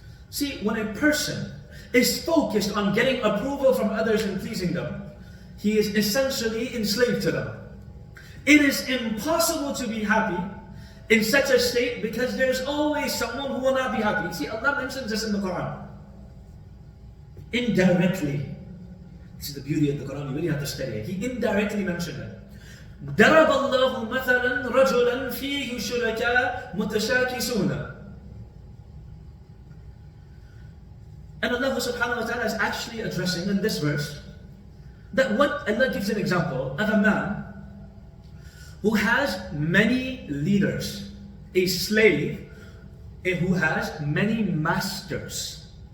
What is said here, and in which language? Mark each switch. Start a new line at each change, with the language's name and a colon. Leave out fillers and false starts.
English: See, when a person is focused on getting approval from others and pleasing them, he is essentially enslaved to them. It is impossible to be happy in such a state because there's always someone who will not be happy. See, Allah mentions this in the Quran. Indirectly. This is the beauty of the Quran, you really have to study it. He indirectly mentioned it.
Arabic: ضرب الله مثلا رجلا فيه شركاء متشاكسون.
English: And Allah subhanahu wa ta'ala is actually addressing in this verse that what Allah gives an example of a man who has many leaders, a slave who has many masters.